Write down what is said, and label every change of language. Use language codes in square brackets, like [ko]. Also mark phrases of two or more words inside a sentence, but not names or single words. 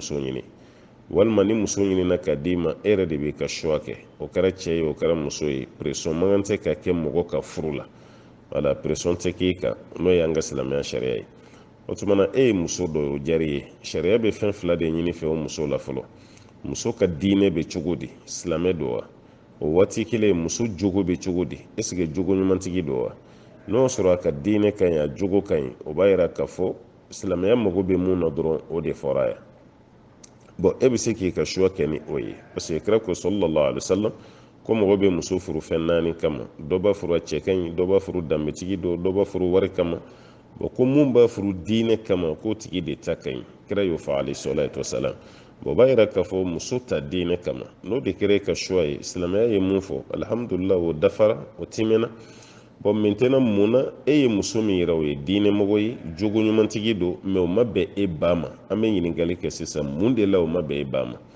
[bm] muso ɲini walima ni muso ɲinina ka d'i ma e yɛrɛ de b'i ka choix kɛ o kɛra cɛ ye o kɛra muso ye pression mankan tɛ ka kɛ mɔgɔ ka furu la wala pression tɛ k'i kan n'o ye an ka silamɛya sariya ye o tuma na e ye muso dɔ ye o diyar'i ye sariya bɛ fɛn fila de ɲini fɛ o muso la fɔlɔ muso ka diinɛ bɛ cogo di silamɛ don wa o waati kelen muso jogo bɛ cogo di [fr] est ce que [bm] jogo ɲumantigi don wa n'o sɔrɔ a ka diinɛ ka ɲi a jogo ka ɲi o b'a yira k'a fɔ silamɛya mago bɛ mun na dɔrɔn o de fɔra a ye bɔn e bɛ se k'i ka choix kɛ ni o ye [fr] parce que [bm] kira ko [ar] صلى الله عليه وسلم [bm] ko mɔgɔ bɛ muso furu fɛn naani kama dɔ b'a furu a cɛ ka ɲi dɔ b'a furu danbetigi don dɔ b'a furu wari kama bɔn ko mun b'a furu diinɛ kama k'o tigi de ta ka ɲi kira y'o fɔ [ar] عليه الصلاة والسلام [bm] bɔn o b'a yira k'a fɔ muso ta diinɛ kama n'o de kɛra e ka choix ye silamɛya ye mun fɔ alhamdulillah o dafara o tɛmɛna [fr] bon maintenant [bm] muna e ye muso min yira o ye diinɛ mɔgɔ ye jogo ɲumantigi don mais o ma bɛn e ba ma an bɛ ɲininkali kɛ sisan mun de la o ma bɛn e ba ma